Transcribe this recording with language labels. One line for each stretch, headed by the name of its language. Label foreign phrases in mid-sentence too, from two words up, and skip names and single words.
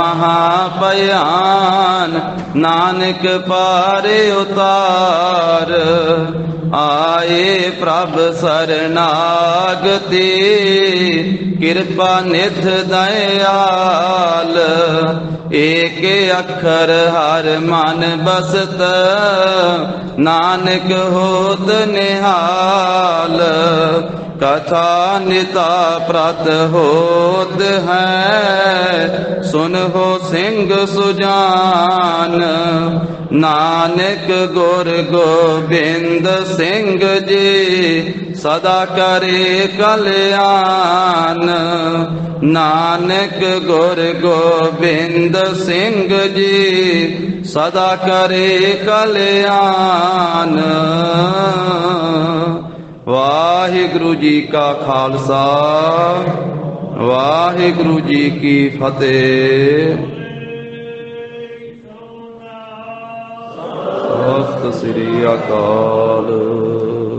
Hindi: महाभयान नानक पारे उतार, आए प्रभ शरणागति कृपा निध दयाल, एक अक्षर हर मन बसत नानक होत निहाल, कथा निता प्रत होत है सुन हो सिंह सुजान, नानक गुर गोबिंद सिंह जी सदा करे कल्याण, नानक गुर गोबिंद सिंह जी सदा करे कल्याण। वाहिगुरु जी का खालसा वाहिगुरु जी की फतेह।
Punjabi: ਸਤਿ ਸ੍ਰੀ ਅਕਾਲ।